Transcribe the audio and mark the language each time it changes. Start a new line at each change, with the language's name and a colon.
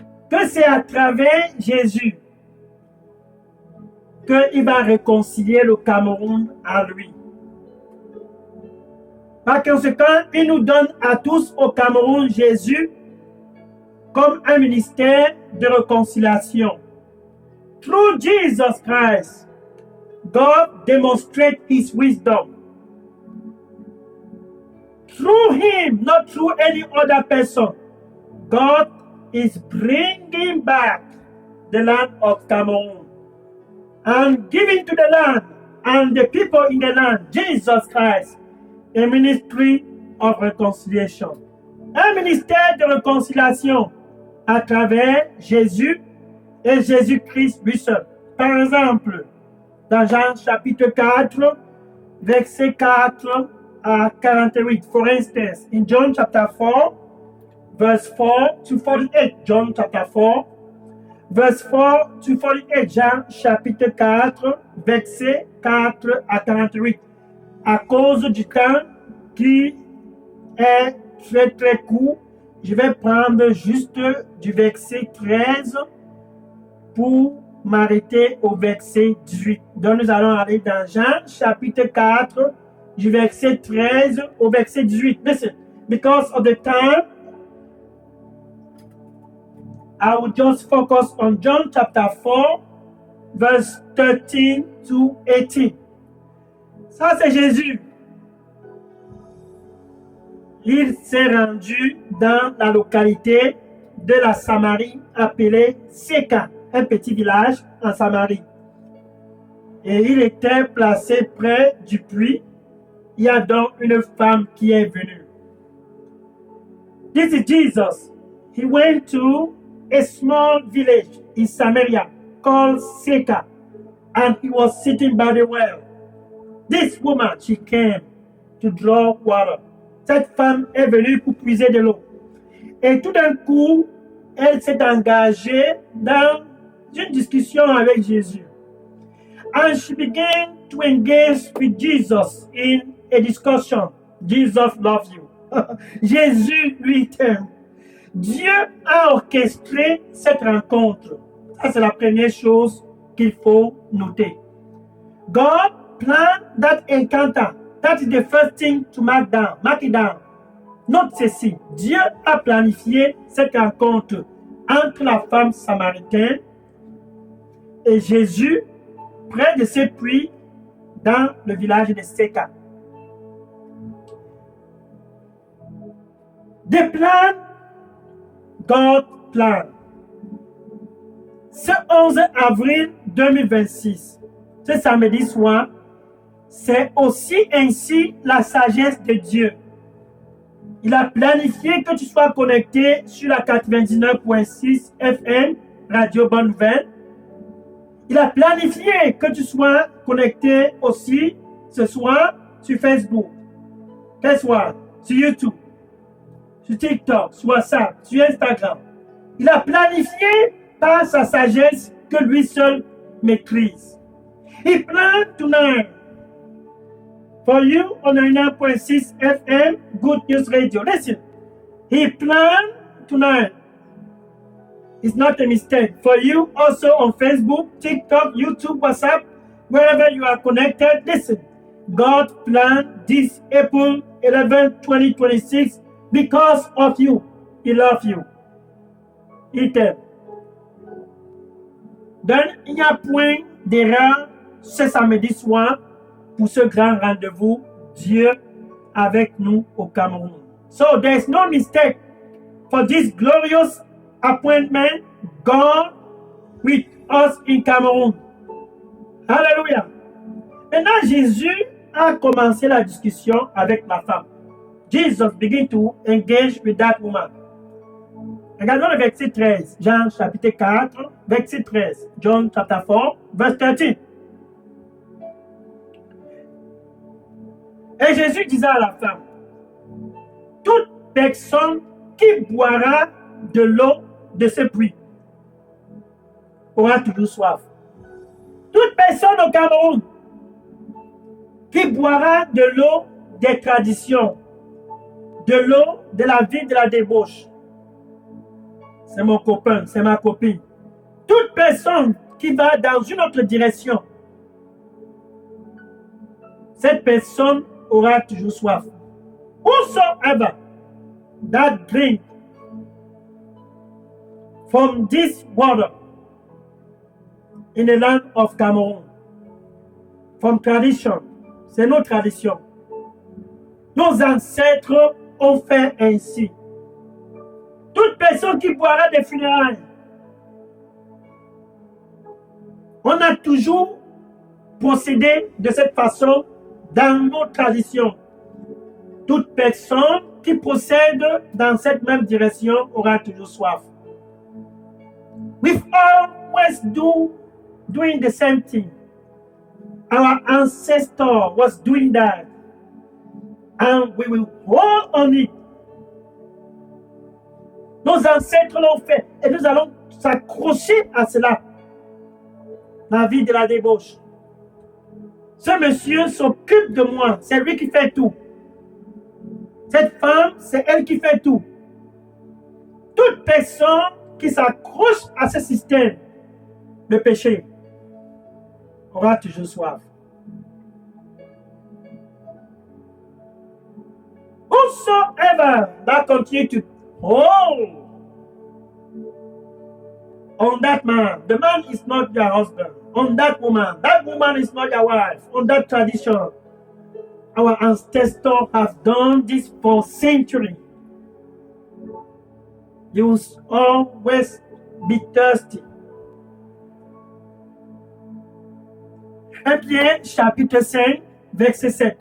French: Que c'est à travers Jésus qu'il va réconcilier le Cameroun à lui. Par conséquent, il nous donne à tous au Cameroun Jésus comme un ministère de réconciliation.
English: Through Jesus Christ, God demonstrates his wisdom. Through him, not through any other person, God is bringing back the land of Cameroon and giving to the land and the people in the land, Jesus Christ, a ministry of reconciliation.
French: Un ministère de réconciliation à travers Jésus et Jésus-Christ lui seul. Par exemple, dans Jean chapitre 4, verset 4 à 48.
English: For instance, in John chapter 4, verse 4 to 48. John chapter 4, verse 4 to 48.
French: Jean chapitre 4, verset 4 à 48. À cause du temps qui est très très court, je vais prendre juste du verset 13 pour m'arrêter au verset 18. Donc nous allons aller dans Jean chapitre 4, du verset 13 au verset 18.
English: Listen, because of the time, I will just focus on John chapter 4, verse 13 to 18.
French: Ça, c'est Jésus. Il s'est rendu dans la localité de la Samarie appelée Séka, un petit village en Samarie. Et il était placé près du puits. Il y a donc une femme qui est venue.
English: This is Jesus. He went to a small village in Samaria called Séka, and he was sitting by the well. This woman, she came to draw water.
French: Cette femme est venue pour puiser de l'eau. Et tout d'un coup, elle s'est engagée dans une discussion avec Jésus.
English: And she began to engage with Jesus in a discussion. Jesus loves you.
French: Jésus lui t'aime. Dieu a orchestré cette rencontre. Ça, c'est la première chose qu'il faut noter.
English: God planned that encounter. That is the first thing to mark down. Mark it down.
French: Note ceci. Dieu a planifié cette rencontre entre la femme samaritaine et Jésus près de ce puits dans le village de Séka.
English: The plan, God plan.
French: Ce 11 avril 2026, ce samedi soir, c'est aussi ainsi la sagesse de Dieu. Il a planifié que tu sois connecté sur la 99.6 FM, Radio Bonne Nouvelle. Il a planifié que tu sois connecté aussi ce soir sur Facebook, ce soir sur YouTube, sur TikTok, sur WhatsApp, sur Instagram. Il a planifié par sa sagesse que lui seul maîtrise.
English: He planned tonight for you on 99.6 FM, Good News Radio. Listen, he planned tonight. It's not a mistake. For you also on Facebook, TikTok, YouTube, WhatsApp, wherever you are connected, listen. God planned this April 11, 2026 because of you. He loves you.
French: Il t'aime. Donc, il n'y a point d'erreur ce samedi soir pour ce grand rendez-vous, Dieu avec nous au Cameroun.
English: So, there's no mistake for this glorious appointment, God with us in Cameroon. Hallelujah.
French: Maintenant, Jésus a commencé la discussion avec la femme.
English: Jesus began to engage with that woman.
French: Regardons le verset 13, Jean chapitre 4, verset 13,
English: John chapter 4, verse 13.
French: Et Jésus disait à la femme, toute personne qui boira de l'eau de ce puits aura toujours soif. Toute personne au Cameroun qui boira de l'eau des traditions, de l'eau de la vie de la débauche, c'est mon copain, c'est ma copine. Toute personne qui va dans une autre direction, cette personne aura toujours soif.
English: Whosoever that drink from this water in the land of Cameroon, from tradition,
French: c'est nos traditions. Nos ancêtres ont fait ainsi. Toute personne qui boira des funérailles, on a toujours procédé de cette façon dans nos traditions. Toute personne qui procède dans cette même direction aura toujours soif.
English: We've always doing the same thing. Our ancestor was doing that. And we will hold on it.
French: Nos ancêtres l'ont fait et nous allons s'accrocher à cela. La vie de la débauche. Ce monsieur s'occupe de moi, c'est lui qui fait tout. Cette femme, c'est elle qui fait tout. Toute personne qui s'accroche à ce système de péché aura toujours soif.
English: Whosoever that continue to hold on that man, the man is not your husband. On that woman is not your wife. On that tradition, our ancestors have done this for centuries. You will always be thirsty.
French: 1 Pierre chapitre 5, verset 7.